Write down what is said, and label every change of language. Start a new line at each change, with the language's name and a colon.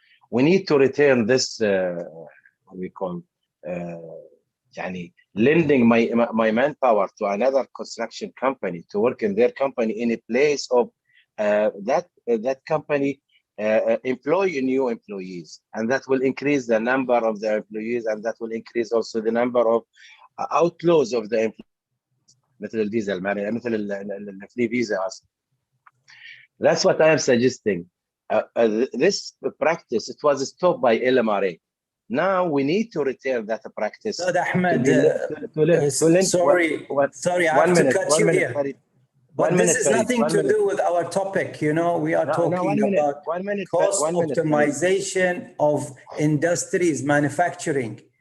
English: We need to return this, what we call, lending my manpower to another construction company to work in their company in a place of that company employ new employees, and that will increase the number of the employees, and that will increase also the number of outlaws of the employees.
Arabic: مثل الفيزا مثل الفري فيزا.
English: That's what I am suggesting. This practice, it was stopped by LMRA. Now we need to return that practice. Ahmed, sorry, I have to cut you here. But this is nothing to do with our topic. You know, we are talking about cost optimization of industries, manufacturing.